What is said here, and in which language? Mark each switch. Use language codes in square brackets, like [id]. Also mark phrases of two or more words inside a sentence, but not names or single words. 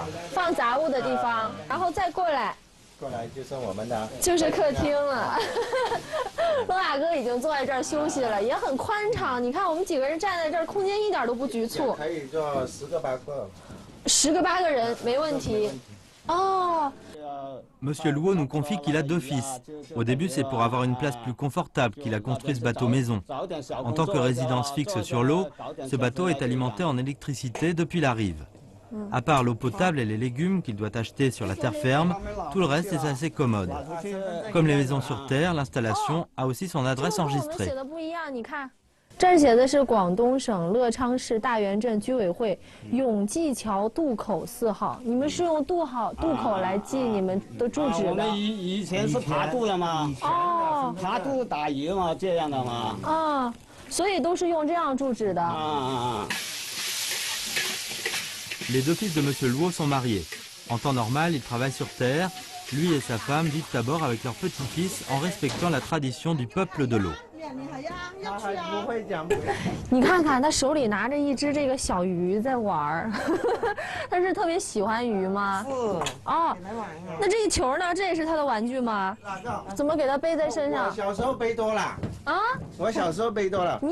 [zh] 放杂物的地方，然后再过来。过来就是我们的，就是客厅了。罗雅哥已经坐在这儿休息了，也很宽敞。你看我们几个人站在这儿，空间一点都不局促。可以坐10个8个。 10个8个人没问题。 [fr] Monsieur Luo nous confie qu'il a 2 fils. Au début, c'est pour avoir une place plus confortable qu'il a construit ce bateau maison. En tant que résidence fixe sur l'eau, ce bateau est alimenté en électricité depuis la rive. À part l'eau potable et les légumes qu'il doit acheter sur la terre ferme, tout le reste est assez commode. Comme les maisons sur terre, l'installation a aussi son adresse enregistrée. [zh] 这儿写的是广东省乐昌市大源镇居委会永济桥渡口4号。你们是用渡口来记你们的住址的？我们以前是爬渡的嘛。爬渡打鱼嘛，这样的嘛。所以都是用这样住址的。 [fr] Les 2 fils de Monsieur Luo sont mariés. En temps normal, ils travaillent sur terre. Lui et sa femme vivent à bord avec leur petit-fils en respectant la tradition du peuple de l'eau. [zh] 你看看他手里拿着一只这个小鱼在玩他是特别喜欢鱼吗？那这一球呢？这也是他的玩具吗？怎么给他背在身上？我小时候背多了。我小时候背多了。